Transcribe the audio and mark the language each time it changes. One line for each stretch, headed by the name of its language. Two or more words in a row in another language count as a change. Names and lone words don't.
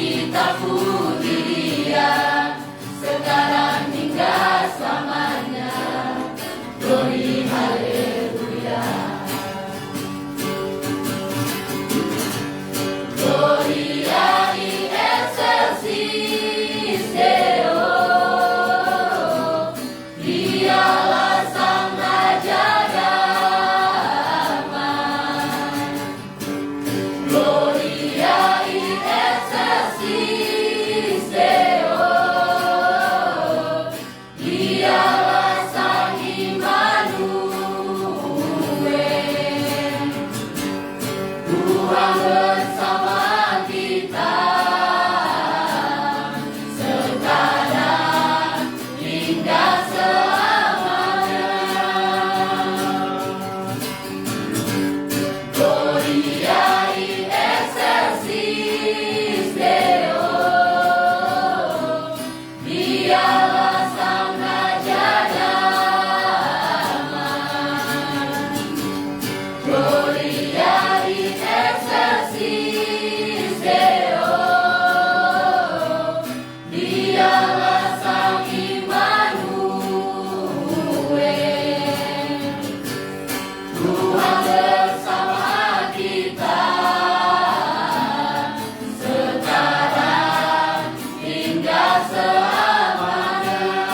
Indonesian: Kita puji Dia sekarang hingga selamanya.
English: Glory haleluya.
Latin: Gloria in excelsis Deo.
Indonesian: Dialah Sang Raja damai.
Latin: Gloria in excelsis Deo.
Indonesian: Dialah Sang Immanuel. Tuhan bersama kita sekarang hingga selamanya.
Latin: Gloria in excelsis Deo.
Indonesian: Dialah Sang Raja damai.
Latin: Gloria in excelsis Deo.
Indonesian: Dialah Sang Immanuel. Tuhan bersama kita sekarang hingga selamanya.